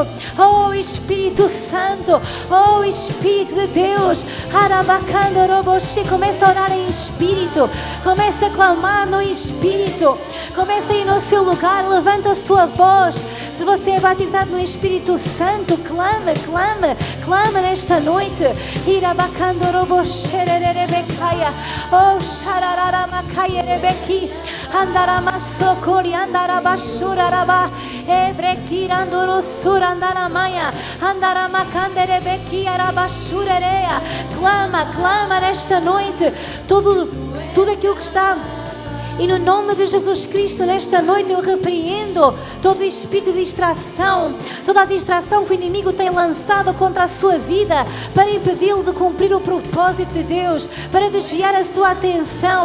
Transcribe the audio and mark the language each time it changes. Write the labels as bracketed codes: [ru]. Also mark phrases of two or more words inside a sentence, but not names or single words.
[pt] Oh Espírito Santo, oh Espírito de Deus, começa a orar em Espírito, começa a clamar no Espírito, começa a ir no seu lugar, levanta a sua voz. Se você é batizado no Espírito Santo, clama nesta noite. Oh, shararamakaya rebeki, andaramasokori, andarabashuraraba, ebrekirandoro surandaramaya, andaramakande rebeki, arabashurereia. Clama nesta noite. Tudo aquilo que está. E no nome de Jesus Cristo, nesta noite eu repreendo todo espírito de distração, toda a distração que o inimigo tem lançado contra a sua vida para impedi-lo de cumprir o propósito de Deus, para desviar a sua atenção.